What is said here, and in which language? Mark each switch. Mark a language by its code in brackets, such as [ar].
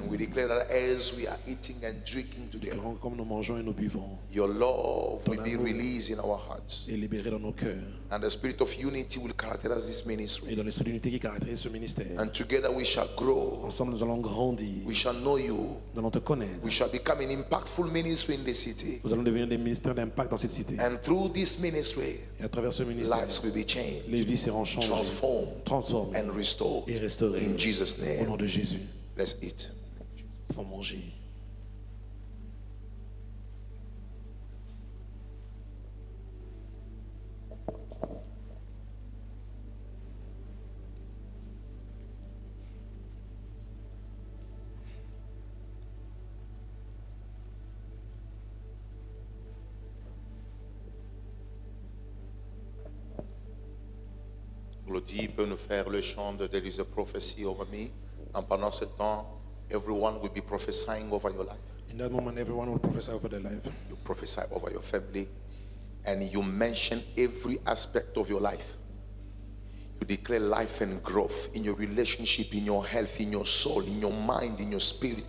[en] And we declare that as we are eating and drinking together, [fr] Déclarons que comme nous mangeons et nous buvons, [en] your love will [fr] Ton [en] be [fr] amour [en] released in our hearts. [fr] et libérés dans nos cœurs. [en] And the spirit of unity will characterize this [fr] Et [en] ministry. [fr] dans l'esprit d'unité qui caractérise ce ministère. [en] And together we shall grow. [fr] Ensemble, nous allons grandir. [en] We shall know you. [fr] Nous allons te connaître. [en] We shall become an impactful ministry in the city. [fr] Nous allons devenir des ministères d'impact dans cette cité. [en] And through this ministry, [fr] Et à travers ce ministère, [en] lives will be changed, [fr] les vies seront changées, [en] transformed, [fr] transformées [en] and restored. [fr] et restaurées. [en] In Jesus' [fr] Au nom [en] name, [fr] de Jésus, [en] let's eat. [fr] il faut manger. Glody peut nous faire le chant de [en] There is a prophecy over me. And [fr] pendant ce temps, [en] everyone will be prophesying over your life. In that moment, everyone will prophesy over their life. You prophesy over your family. And you mention every aspect of your life. You declare life and growth in your relationship, in your health, in your soul, in your mind, in your spirit.